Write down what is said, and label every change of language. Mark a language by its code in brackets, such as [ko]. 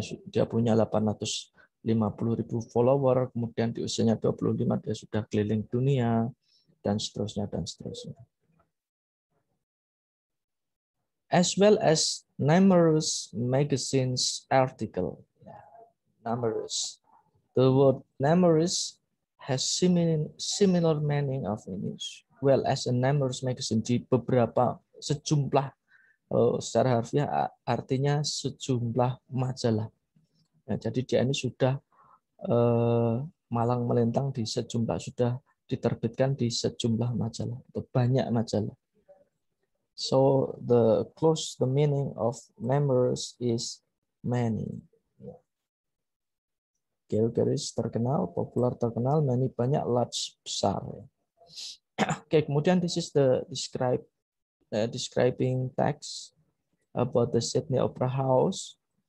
[id] Dia punya 850,000 follower, kemudian di usianya 25 dia sudah keliling dunia, dan seterusnya, dan seterusnya. [en] As well as numerous magazines article. Numerous. The word numerous has similar meaning of English. Well, as a numerous magazine, [id] di beberapa sejumlah, secara harfiah artinya sejumlah majalah. Nah, jadi dia ini sudah malang melintang di sejumlah, sudah diterbitkan di sejumlah majalah atau banyak majalah. [en] So the meaning of numerous is many. [id] Garis terkenal, popular terkenal, many banyak, large besar. Oke, kemudian [en] this is the describing text about the Sydney Opera House.